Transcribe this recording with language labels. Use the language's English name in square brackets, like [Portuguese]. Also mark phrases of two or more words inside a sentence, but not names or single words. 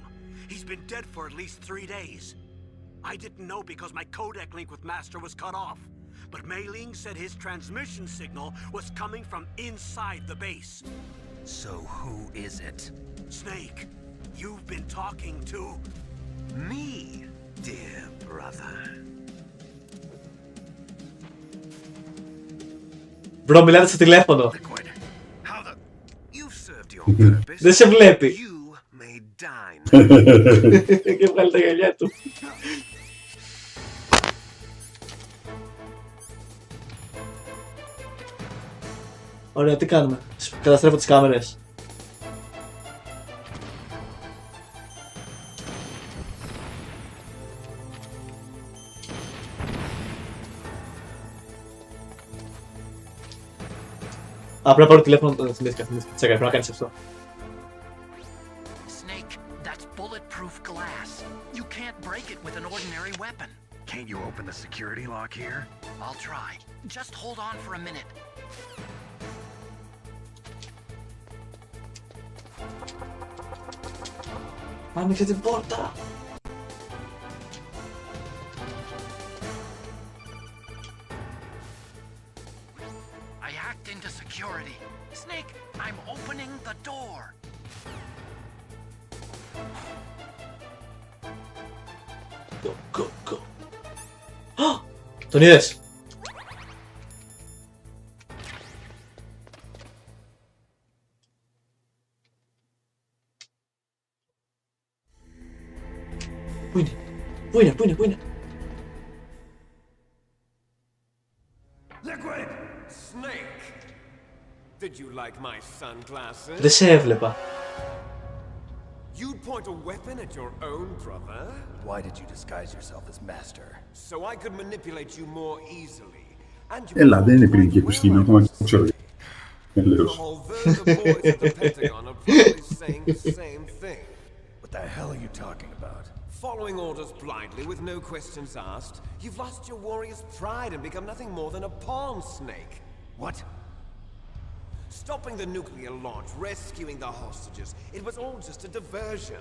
[English] He's been dead for at least 3 days. I didn't know because my codec link with Master was cut off. but Mei Ling said his transmission signal was coming from inside the base. So who is it? Snake, you've been talking to Me, dear brother. [Greek] Μπρο, μιλάτε στο τηλέφωνο. [English] You've served your purpose. [Greek] Δεν σε βλέπει. [English] You may die now. [Greek] Και βγάλει τα γυαλιά του. Ωραία, τι κάνουμε? Καταστρέφω τις κάμερες. Α, πρέπει να πάρω τηλέφωνο, θυμήθηκα. Τσέκα, πρέπει να κάνεις αυτό. [English] Snake, that's bulletproof glass. You can't break it with an ordinary weapon. Can't you open the security lock here? I'll try. Just hold on for a minute. [Greek] Άνοιξε την πόρτα. [English] I hacked into security. Snake, I'm opening the door. Go, go, go. [Greek] Τον είδες? Πού είναι? Πού είναι? Πού είναι? Πού είναι? [English] Liquid! Snake! Did you like my sunglasses? [Greek] Δεν σε έβλεπα. [English] You'd point a weapon at your own brother? Why did you disguise yourself as master? So I could manipulate you more easily. And you [Greek] Έλα, δεν είναι πυρηνική επιστήμη, ακόμα και ξέρω. [English] although the boys at the Pentagon are probably saying the same thing. What the hell are you talking about? Following orders blindly with no questions asked, you've lost your warrior's pride and become nothing more than a pawn, Snake. What? Stopping the nuclear launch, rescuing the hostages, it was all just a diversion.